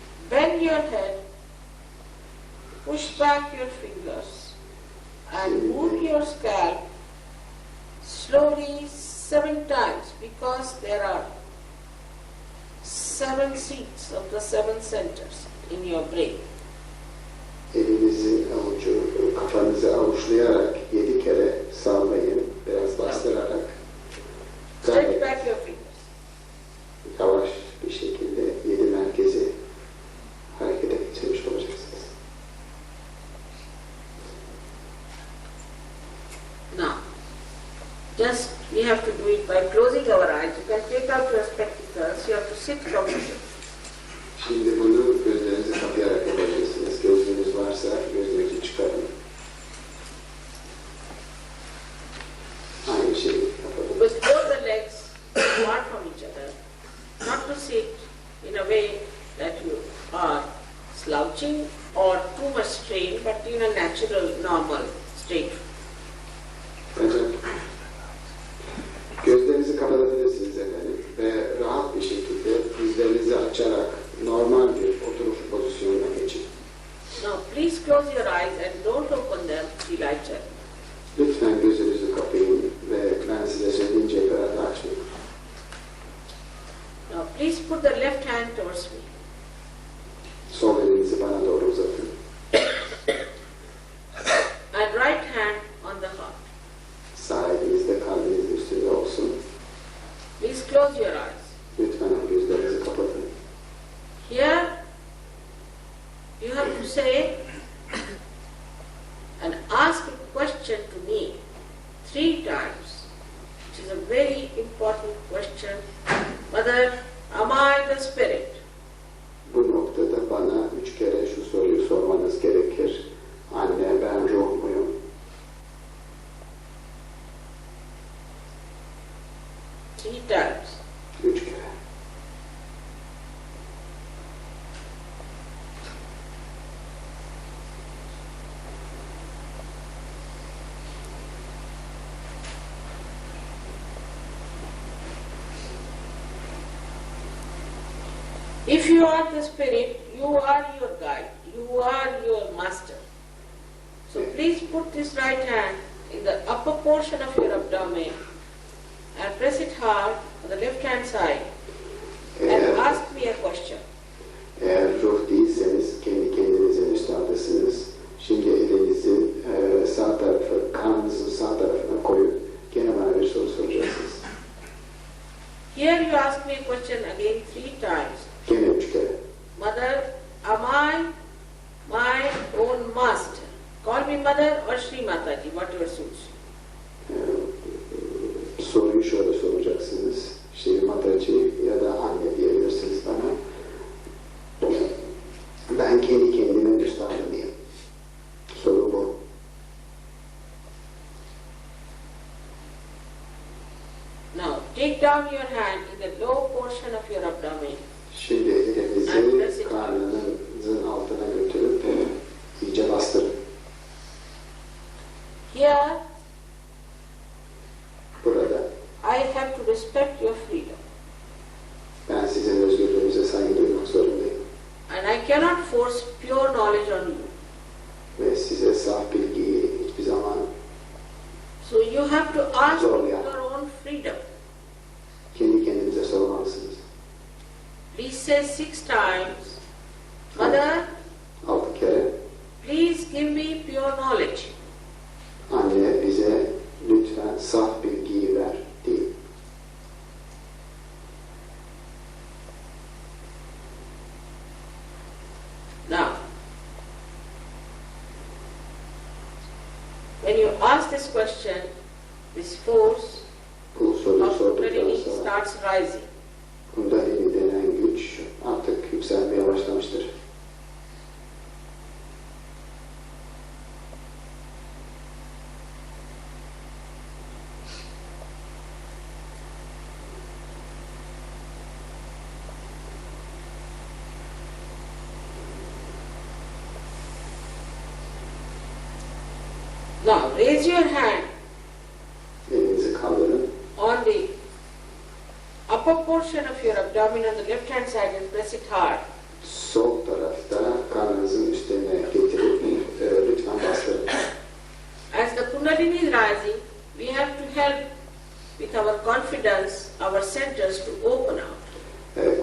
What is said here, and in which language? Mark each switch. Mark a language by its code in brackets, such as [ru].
[en] Bend your head, push back your fingers and move your scalp slowly 7 times because there are 7 seats of the 7 centers in your brain. [tr] Elinizi kafanızı avuçlayarak 7 kere sallayın, biraz bastırarak. [en] Stretch back your fingers. [tr] Yavaş bir şekilde 7 merkezi harekete geçirmiş olacaksınız. [en] Now, just we have to do it by closing our eyes. You can take out your spectacles. You have to sit comfortably. [tr] Şimdi bunu gözlerinizi kapayarak yapabilirsiniz. Gözlüğünüz varsa gözlüğünüzü çıkarın. Aynı şeyi yapalım. [en] With both the legs apart from each other, not to sit in a way that you are slouching or too much strain, but in a natural, normal state. [tr] Gözlerinizi kapatabilirsiniz efendim ve rahat bir şekilde dizlerinizi açarak normal bir oturuş pozisyonuna geçin. [en] Now please close your eyes and don't open them till I tell. [tr] Lütfen gözünüzü kapayın ve ben size söyleyince kadar da açmayın. [en] Now please put the left hand towards me. [tr] Sol elinizi bana doğru uzatın. [en] And right hand on the heart. [tr] Sağ elinizde kalbinizin üstünde olsun. [en] Please close your eyes. [tr] Lütfen gözlerinizi kapatın. [en] Here you have to say and ask a question to me 3 times, which is a very important question. Mother, am I the spirit? [tr] Bu noktada bana 3 kere şu soruyu sormanız gerekir. Anne, ben ruh muyum? [en] 3 times. [tr] 3 kere. [en] If you are the spirit, you are your guide, you are your master. So please put this right hand in the upper portion of your abdomen and press it hard on the left hand side and ask me a question. [tr] Eğer ruh değilseniz kendi kendinizin üstadısınız. Şimdi elinizi sağ tarafı, karnınızın sağ tarafına koyup gene bana bir soru soracaksınız. [en] Here you ask me a question again 3 times. [tr] Gene 3 kere. [en] Mother, am I my own master? Call me mother or Sri Mataji, whatever suits. [tr] Soruyu şöyle soracaksınız. Şri Mataji ya da anne diyebilirsiniz bana. Ben kendi kendimin üstadı mıyım? Soru bu. [en] Now, take down your hand in the low portion of your abdomen. [tr] Şimdi elinizi karnınızın altına götürüp iyice bastırın. [en] Here, [tr] Burada [en] I have to respect your freedom. [tr] ben sizin özgürlüğünüze saygı duymak zorundayım. [en] And I cannot force pure knowledge on you. [tr] Ve size saf bilgiyi hiçbir zaman [en] So you have to ask [tr] zorlayan, [en] your own freedom. [tr] kendi kendinize sormalısınız. [en] Please say 6 times, Mother, [tr] 6 kere. [en] please give me pure knowledge. [tr] Anne bize lütfen saf bilgiyi ver deyin. [en] Now, when you ask this question, this force [tr] Bu soruyu [en] of [tr] sorduktan [en] Kundalini [tr] sonra [en] starts rising. [tr] Kundalini denen güç artık yükselmeye başlamıştır. [en] Now, raise your hand [tr] Elinizi kaldırın. [en] on the upper portion of your abdomen on the left hand side and press it hard. [tr] Sol tarafta karnınızın üstüne getirip lütfen bastırın. [en] As the Kundalini is rising, we have to help with our confidence, our centers to open out.